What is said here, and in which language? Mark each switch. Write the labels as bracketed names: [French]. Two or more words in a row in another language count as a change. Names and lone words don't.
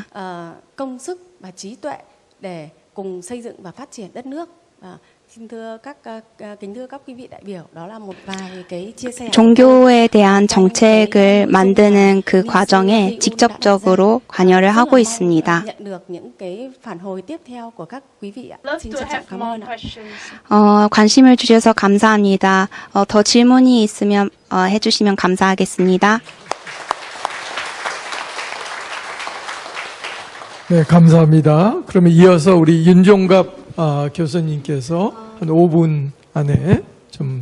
[Vietnamese] công sức và trí tuệ để cùng xây dựng và phát triển đất nước. Kính thưa các quý vị đại biểu, đó là một vài cái chia sẻ. [Korean] 종교에 대한 정책을 만드는 그 과정에 직접적으로 관여를 하고 있습니다. [Vietnamese] nhận được những cái phản hồi tiếp theo của các quý vị ạ. Xin trân trọng cảm ơn ạ. [Korean] 관심을 주셔서 감사합니다. 더 질문이 있으면 해주시면 감사하겠습니다. 네, 감사합니다. 그러면 이어서 우리 윤종갑 교수님께서 한 5분 안에 좀